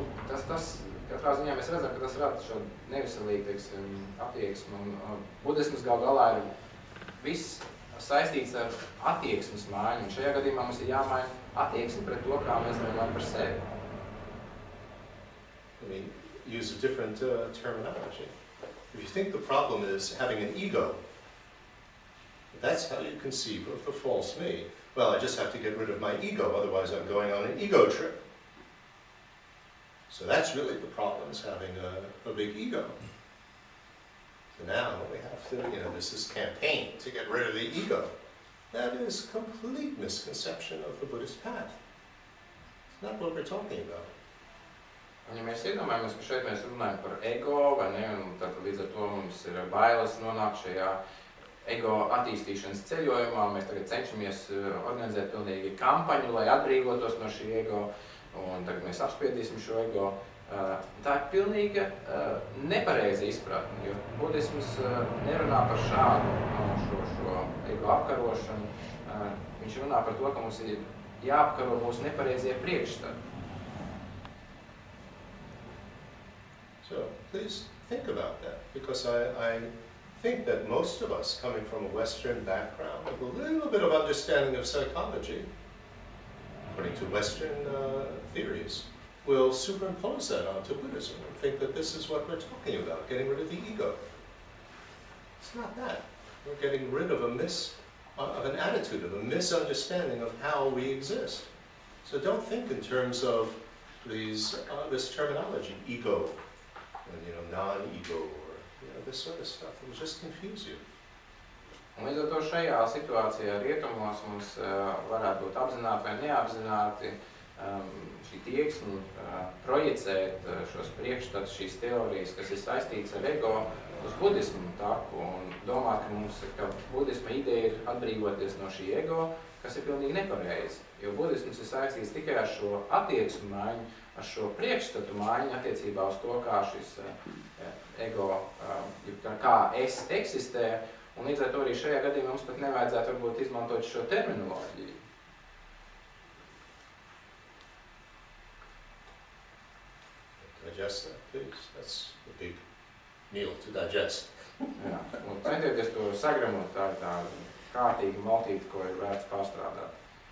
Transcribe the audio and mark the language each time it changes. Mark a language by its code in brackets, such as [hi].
[lv] Tas katrā ziņā mēs redzam, ka tas rada šo neviselīgu, teiksim, attieksmi. Un budisms galā ir viss saistīts ar attieksmes maiņu, un šajā gadījumā mums ir jāmaina attieksme pret to, kā mēs domājam par sevi. [en] Use a different terminology. If you think the problem is having an ego, that's how you conceive of the false me. Well, I just have to get rid of my ego, otherwise I'm going on an ego trip. So that's really the problem, is having a big ego. So now we have to, there's this campaign to get rid of the ego. That is complete misconception of the Buddhist path. It's not what we're talking about. [lv] Un ja mēs iedomājamies, ka šeit mēs runājam par ego, vai ne, un tad līdz ar to mums ir bailes nonākt šajā ego attīstīšanas ceļojumā. Mēs tagad cenšamies organizēt pilnīgi kampaņu, lai atbrīvotos no šī ego, un tagad mēs apspiedīsim šo ego. Tā ir pilnīga nepareiza izpratne, jo budisms nerunā par šādu šo ego apkarošanu. Viņš runā par to, ka mums ir jāapkaro mūsu nepareizie priekšstati. [en] So please think about that, because I think that most of us, coming from a Western background, with a little bit of understanding of psychology, according to Western theories, will superimpose that onto Buddhism and think that this is what we're talking about, getting rid of the ego. It's not that. We're getting rid of an attitude, of a misunderstanding of how we exist. So don't think in terms of this terminology, ego, and non-ego, or this sort of stuff. It will just confuse you. [lv] Un līdz ar to šajā situācijā rietumos mums varētu būt apzināti vai neapzināti šī tieksme projicēt šos priekšstatus, šīs teorijas, kas ir saistītas ar ego, uz budismu taku, un domāt, ka budisma ideja ir atbrīvoties no šī ego, kas ir pilnīgi nepareizi. Jo budisms ir saistīts tikai ar šo attieksmu maiņu, ar šo priekšstatu maiņu attiecībā uz to, kā šis ego, kā es eksistē, un līdz ar to arī šajā gadījumā mums pat nevajadzētu varbūt izmantot šo terminoloģiju. [en] Digest that, please. That's a big meal to digest. [lv] Jā, un centieties to sagramot, tā ir tā kārtīga maltīte, ko ir vērts pārstrādāt.